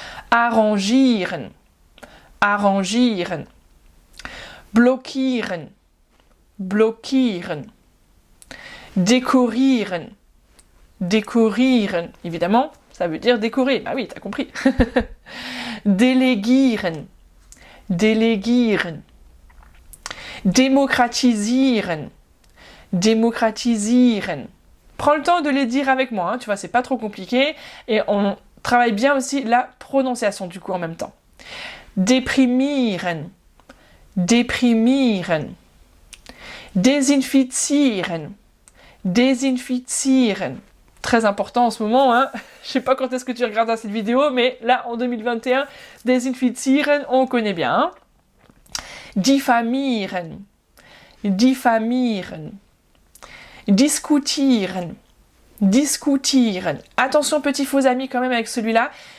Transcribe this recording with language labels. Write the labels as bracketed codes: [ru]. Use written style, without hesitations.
[de] Arrangieren, arrangieren. Blockieren, blockieren. Dekorieren, dekorieren. [fr] Évidemment, ça veut dire décorer. Bah oui, t'as compris. [de] Delegieren, delegieren. Demokratisieren, demokratisieren. [fr] Prends le temps de les dire avec moi, hein, tu vois, c'est pas trop compliqué. Et on travaille bien aussi la prononciation du coup en même temps. [de] Deprimieren, deprimieren. Desinfizieren, desinfizieren. [fr] Très important en ce moment, hein. Je sais pas quand est-ce que tu regardes cette vidéo, mais là en 2021, desinfizieren, on connaît bien. Hein. [de] Diffamieren, diffamieren. Diskutieren, diskutieren. [fr] Attention petits faux amis quand même avec celui-là.